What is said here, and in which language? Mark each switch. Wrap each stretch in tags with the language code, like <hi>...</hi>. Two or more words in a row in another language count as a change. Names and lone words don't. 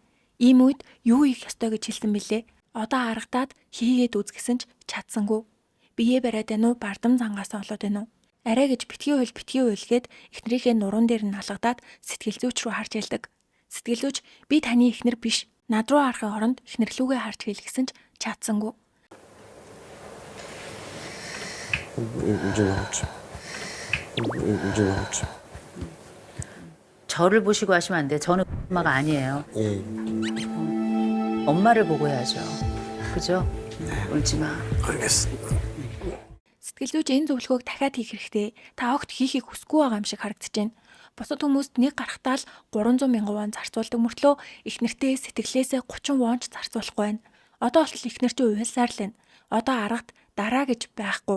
<mn>Ийм үед юу хийх ёстой гэж хэлсэн бэлээ. Одоо аргадаад хийгээд үз гэсэн ч чадсангүй. Биеэ бариад байна уу, бардам зангаас олоод байна уу? Арай гэж битгий уйлгээд эхнэрийнхээ нуруунд дээр нь алгадаад сэтгэл зүйч рүү харж хэлдэг. Сэтгэл зүйч би таны эхнэр биш. Над руу харахын оронд эхнэрлүүгээ харж хэл гэсэн ч чадсангүй.</mn> <ko>이제 나오지. 이제 나오지. 저를 보시고 하시면 안 돼요. 저는 엄마가 아니에요. 예. 엄마를 보고 해야죠. 그죠? 울지 마. 알겠습니다.</ko> <mn>Сэтгэл зүйч энэ зөвлөгөөг дахиад хийх хэрэгтэй. Та огт хийхийг хүсэхгүй байгаа юм шиг харагдаж байна. Бусад хүмүүст нэг гарахтаа л 300 мянган вон зарцуулдаг мөртлөө эхнэртээ сэтгэлээсээ 30 вон ч зарцуулахгүй байна. Одоо болтол эхнэр чинь уйлсаар л байна. Одоо аргад дараа гэж байхгүй.</mn>